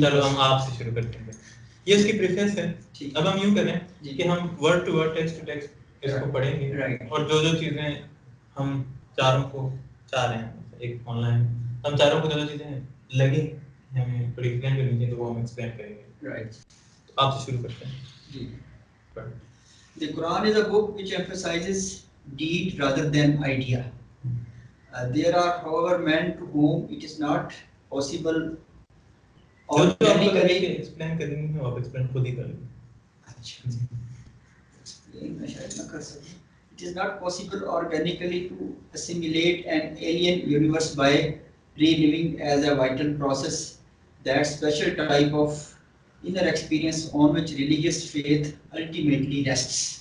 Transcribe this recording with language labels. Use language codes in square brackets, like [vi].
[ur] چلو ہم آپ سے شروع کرتے ہیں. یہ اس کی پریفیس ہے. اب ہم یوں کریں کہ ہم word to word text to text اس کو پڑھیں گے, اور جو جو چیزیں ہم چاروں کو چاہ رہے ہیں, ایک آن لائن ہم چاروں کو جو جو چیزیں لگیں ہمیں بڑی ایکسپلین کرنی چاہیے تو وہ ہم ایکسپلین کریں گے. رائٹ, تو آپ سے شروع کرتے ہیں. جی. [en] The Quran is a book which emphasizes deed rather than idea. There are, however, men to whom it is not possible organically. [ur] Explain کریں گے آپ ایکسپلین خود ہی کر لیں. اچھا, میں شاید نہ کر سکوں. [en] It is not possible organically to assimilate an alien universe by reliving as a vital process that special type of inner experience on which religious faith ultimately rests.